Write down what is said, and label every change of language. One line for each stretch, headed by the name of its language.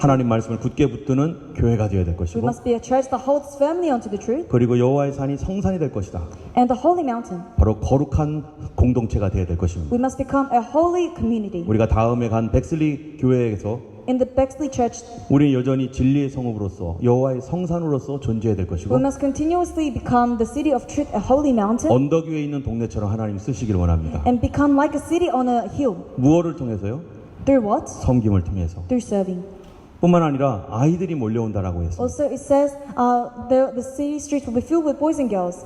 Korean: 하나님 말씀을 굳게 붙드는 교회가 되어야 될
English: We
Korean: 것이고,
English: must be a church that holds firmly onto the truth,
Korean: 그리고 여호와의 산이 성산이 될 것이다.
English: and the holy mountain.
Korean: 바로 거룩한 공동체가 되어야 될 것입니다.
English: We must become a holy community.
Korean: 우리가 다음에 간 백슬리 교회에서
English: In the Bexley Church,
Korean: 우리 여전히 진리의 성읍으로서 여호와의 성산으로서 존재해야 될
English: we
Korean: 것이고,
English: must continuously become the city of truth, a holy mountain,
Korean: 언덕 위에 있는 동네처럼 하나님 쓰시길 원합니다.
English: and become like a city on a hill.
Korean: 무엇을 통해서요?
English: Through what?
Korean: 섬김을 통해서.
English: Through serving.
Korean: 뿐만 아니라 아이들이 몰려온다라고 했습니다.
English: Also, it says the city streets will be filled with boys and girls.